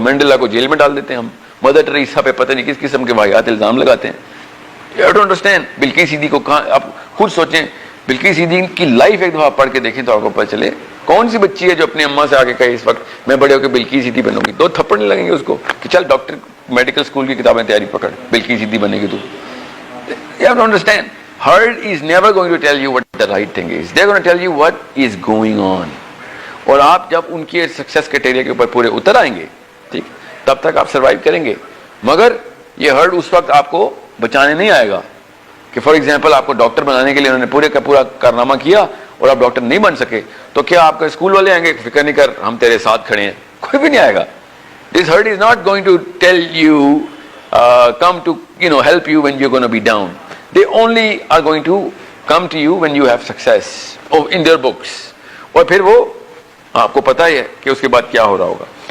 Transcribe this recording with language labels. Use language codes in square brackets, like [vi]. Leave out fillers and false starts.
[ur] Mandela کو jail میں ڈال دیتے ہیں ہم، مدر ٹریسا پہ پتہ نہیں کس قسم کے واقعات الزام لگاتے ہیں. [en] You don't understand. [ur] Bilqis Siddiqui کو کہاں، آپ خود سوچیں، بلقیس صدیقی کی لائف ایک دفعہ پڑھ کے دیکھیں تو آپ کو پتہ چلے کون سی بچی ہے جو اپنی اماں سے آ کے کہے اس وقت میں بڑے ہو کے بلقیس صدیقی بنوں گی. 2 تھپڑ نہیں لگیں گے اس کو کہ چل ڈاکٹر میڈیکل اسکول کی کتابیں تیاری پکڑ، بلقیس صدیقی بنے گی تو. [en] You have to understand, herd is never going to tell you what the right thing is. They're going to tell you what is going on. [ur] اور آپ جب ان کے سکسیس کرائٹیریا کے اوپر پورے اتر آئیں گے، ٹھیک، تب تک آپ سروائیو کریں گے. مگر یہ ہرڈ اس وقت آپ کو بچانے نہیں آئے گا کہ [en] for example [ur] آپ کو ڈاکٹر بنانے کے لیے انہوں نے پورے کا پورا کارنامہ کیا اور آپ ڈاکٹر نہیں بن سکے، تو کیا آپ کے اسکول والے آئیں گے فکر نہیں کر ہم تیرے ساتھ کھڑے ہیں؟ کوئی بھی نہیں آئے گا. [en] This herd is not going to tell you, come to help you when you're going to be down. They only are going to come to you when you have success in their books. [ur] اور پھر وہ آپ کو پتہ ہی ہے کہ اس کے بعد کیا ہو رہا ہوگا.